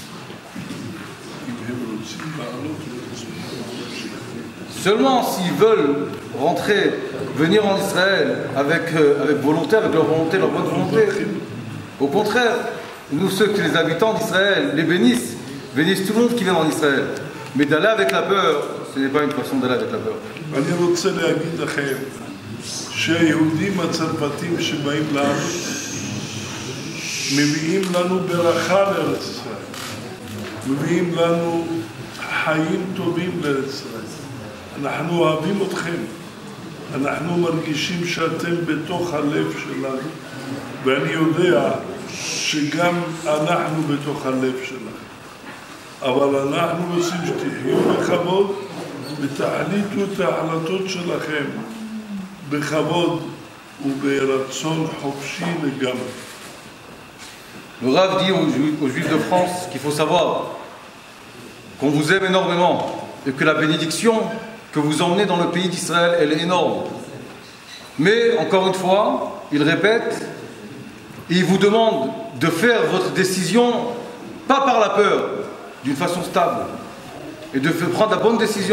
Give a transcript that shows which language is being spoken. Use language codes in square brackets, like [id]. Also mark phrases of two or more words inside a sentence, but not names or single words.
[fr] Seulement s'ils veulent rentrer, venir en Israël avec volonté, avec leur volonté, leur bonne volonté. Au contraire, nous, les habitants d'Israël, les bénissent tout le monde qui vient en Israël. Mais d'aller avec la peur, ce n'est pas une façon d'aller avec la peur. [he] אני רוצה להגיד לכם שהיהודים הצרפתים שבאים לארץ מביאים לנו ברכה לארץ ישראל, מביאים לנו חיים טובים לארץ ישראל. אנחנו אוהבים אתכם, אנחנו מרגישים שאתם בתוך הלב שלנו, ואני יודע שגם אנחנו בתוך הלב שלכם. אבל אנחנו רוצים שתחיו בכבוד ותחליטו את ההחלטות שלכם בכבוד וברצון חופשי לגמרי. [fr] Le Rav dit aux Juifs de France qu'il faut savoir qu'on vous aime énormément et que la bénédiction que vous emmenez dans le pays d'Israël, elle est énorme. Mais, encore une fois, il répète, et il vous demande de faire votre décision, pas par la peur, d'une façon stable, et de prendre la bonne décision.